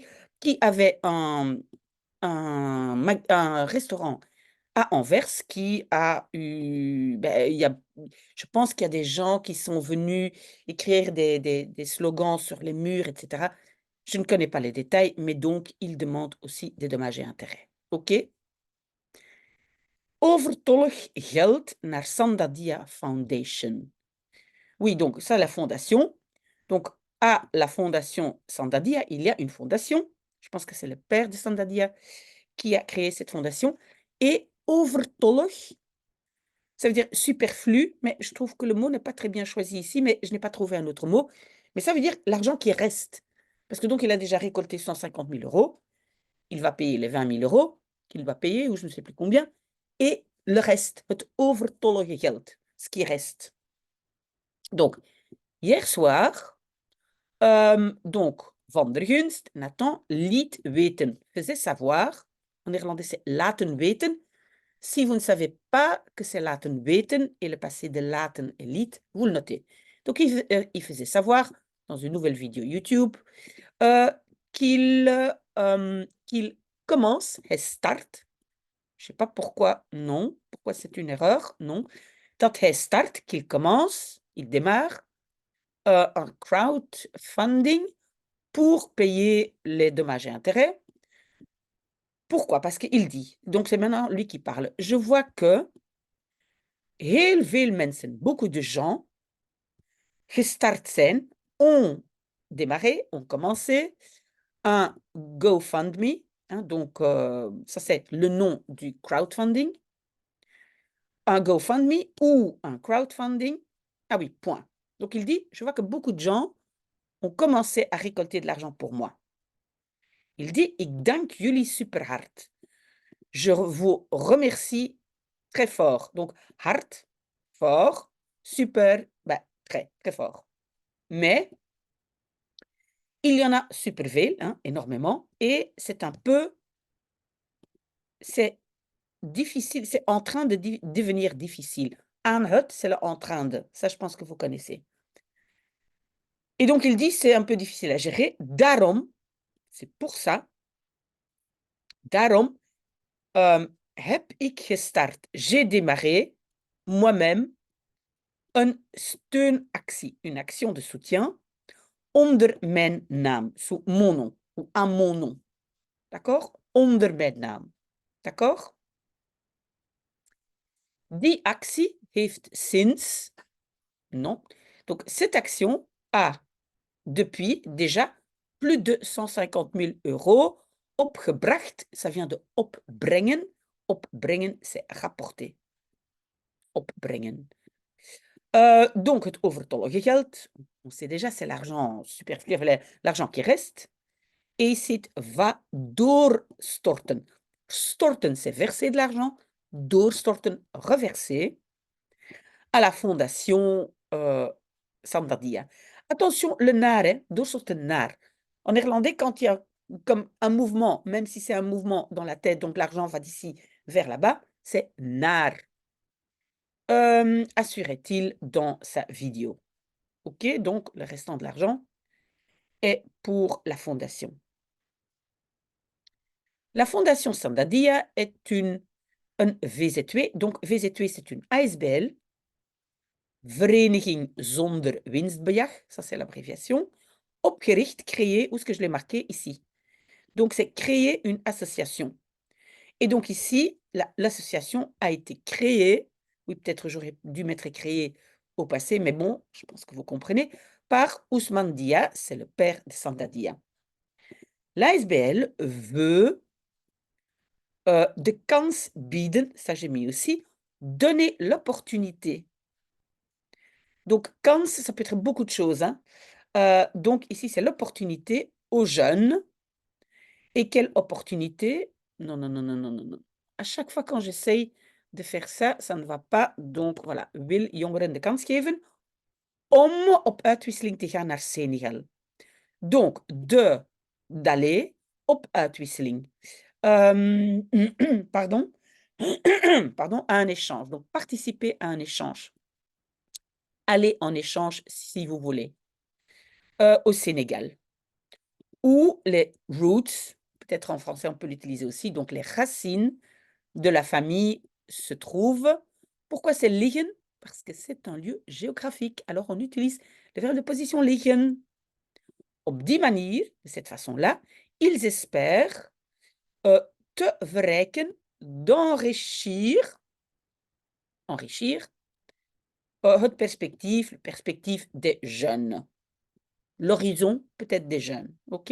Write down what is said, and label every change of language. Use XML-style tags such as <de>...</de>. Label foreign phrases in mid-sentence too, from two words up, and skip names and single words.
<fr>Qui avaient un restaurant à Anvers qui a eu, je pense qu'il y a des gens qui sont venus écrire des slogans sur les murs, etc. Je ne connais pas les détails, mais donc ils demandent aussi des dommages et intérêts. OK?</fr> <nl>Overtollig geld naar Sandadia Foundation.</nl> <fr>Oui, donc ça, la fondation. Donc, à la fondation Sandadia, il y a une fondation. Je pense que c'est le père de Sandadia qui a créé cette fondation. Et overtollig, ça veut dire superflu, mais je trouve que le mot n'est pas très bien choisi ici, mais je n'ai pas trouvé un autre mot. Mais ça veut dire l'argent qui reste. Parce que donc, il a déjà récolté 150 000 €. Il va payer les 20 000 € qu'il va payer, ou je ne sais plus combien. Et le reste,</fr> <nl>het overtollige geld,</nl> <fr>ce qui reste. Donc, hier soir, donc,</fr> <nl>Van der Gunst, Nathan, liet weten,</nl> <fr>faisait savoir. En néerlandais, c'est</fr> <nl>laten weten.</nl> <fr>Si vous ne savez pas que c'est</fr> <nl>laten weten</nl> <fr>et le passé de laten et liet, vous le notez. Donc, il faisait savoir dans une nouvelle vidéo YouTube qu'il commence,</fr> <nl>hij start.</nl> <fr>Je ne sais pas pourquoi, non. Pourquoi c'est une erreur, non.</fr> <nl>Dat hij start,</nl> <fr>qu'il commence, il démarre un crowdfunding pour payer les dommages et intérêts. Pourquoi? Parce qu'il dit, donc c'est maintenant lui qui parle, je vois que</fr> <nl>heel veel mensen,</nl> <fr>beaucoup de gens,</fr> <nl>gestart zijn,</nl> <fr>ont démarré, ont commencé un GoFundMe, hein, donc ça c'est le nom du crowdfunding, un GoFundMe ou un crowdfunding. Ah oui, point. Donc il dit, je vois que beaucoup de gens ont commencé à récolter de l'argent pour moi. Il dit,</fr> <nl>ik dank jullie super hard.</nl> <fr>Je vous remercie très fort. Donc, hard, fort, super, très, très fort. Mais, il y en a</fr> <nl>super veel,</nl> <fr>hein, énormément, et c'est un peu, c'est difficile, c'est en train de devenir difficile.</fr> <nl>Aan het,</nl> <fr>c'est le en train de. Ça, je pense que vous connaissez. Et donc, il dit, c'est un peu difficile à gérer. Daarom, c'est pour ça,</fr> <nl>daarom heb ik gestart.</nl> <fr>J'ai démarré moi-même</fr> <nl>een steunactie,</nl> <fr>une action de soutien</fr> <nl>onder mijn naam,</nl> <fr>sous mon nom, ou à mon nom. D'accord?</fr> <nl>Onder mijn naam. D'accord? Die actie heeft sinds,</nl> <fr>non. Donc, cette action a depuis déjà plus de 150 000 € opgebracht. Ça vient de opbrengen. Opbrengen, c'est rapporter. Opbrengen. Donc,</fr> <nl>het overtollige geld,</nl> <fr>on sait déjà, c'est l'argent superflu, l'argent qui reste. Et c'est va doorstorten. Storten, c'est verser de l'argent. Doorstorten, reverser. à la fondation Sandadia. Attention, le naar, hè,</fr> <nl>doorsoorten naar.</nl> <fr>En néerlandais, quand il y a comme un mouvement, même si c'est un mouvement dans la tête, donc l'argent va d'ici vers là-bas, c'est naar. Assurait-il dans sa vidéo. OK, donc le restant de l'argent est pour la fondation. La fondation Sandadia est</fr> <nl>een VZW.</nl> <fr>Donc VZW, c'est une ASBL.</fr> <nl>Vereniging zonder winstbejag,</nl> <fr>ça c'est l'abréviation. Opgericht, créé, où est-ce que je l'ai marqué ici? Donc c'est créer une association. Et donc ici, l'association a été créée, oui peut-être j'aurais dû mettre créée au passé, mais bon, je pense que vous comprenez, par Ousmane Dia, c'est le père de Sanda Dia. L'ASBL veut</fr> <nl>de kans bieden,</nl> <fr>ça j'ai mis aussi, donner l'opportunité. Donc kans, ça peut être beaucoup de choses, hein. Donc ici, c'est l'opportunité aux jeunes. Et quelle opportunité? Non, non, non, non, non, non, non. À chaque fois quand j'essaye de faire ça, ça ne va pas. Donc voilà,</fr> <nl>wil jongeren de kans geven om op uitwisseling te gaan naar Senegal.</nl> <fr>Donc, d'aller</fr> <nl>op uitwisseling.</nl> <fr>Pardon, pardon, à un échange. Donc, participer à un échange. Aller en échange si vous voulez, au Sénégal. Ou les roots, peut-être en français on peut l'utiliser aussi, donc les racines de la famille se trouvent. Pourquoi c'est liggen? Parce que c'est un lieu géographique. Alors on utilise le verbe de position liggen.</fr> <nl>Op die manier,</nl> <fr>de cette façon-là, ils espèrent</fr> <nl>te verrijken,</nl> <fr>d'enrichir, enrichir, le perspectief des jeunes. L'horizon peut-être des jeunes, OK?</fr>